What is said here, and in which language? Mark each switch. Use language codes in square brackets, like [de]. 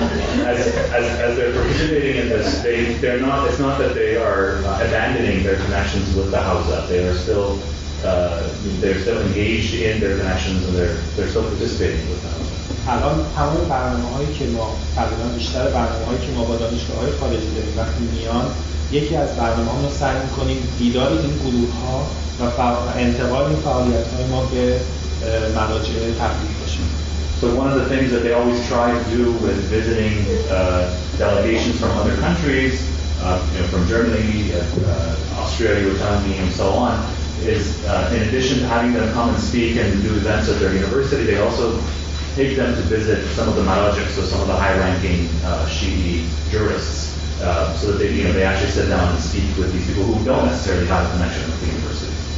[en] As they're participating in this, they're not. It's not that they are abandoning their connections with the hawzah. They are still. They're still engaged in their connections and they're still participating with them. [fa] الان تمام برنامه‌هایی که ما تقریبا بیشتر برنامه‌هایی که ما با دانشگاه‌های خارجی داریم وقتی میان یکی از برنامه‌ها رو سعی می‌کنیم دیدار این گروه‌ها و انتقال این فعالیت‌های ما به مراجع تبلیغ باشه. [en] So one of the things that they always try to do with visiting delegations from other countries, from Germany, Austria, you were telling me, and so on, is in addition to having them come and speak and do events at their university, they also take them to visit some of the marajiks, so some of the high-ranking Shi'i jurists, so that they actually sit down and speak with these people who don't necessarily have a connection with the university.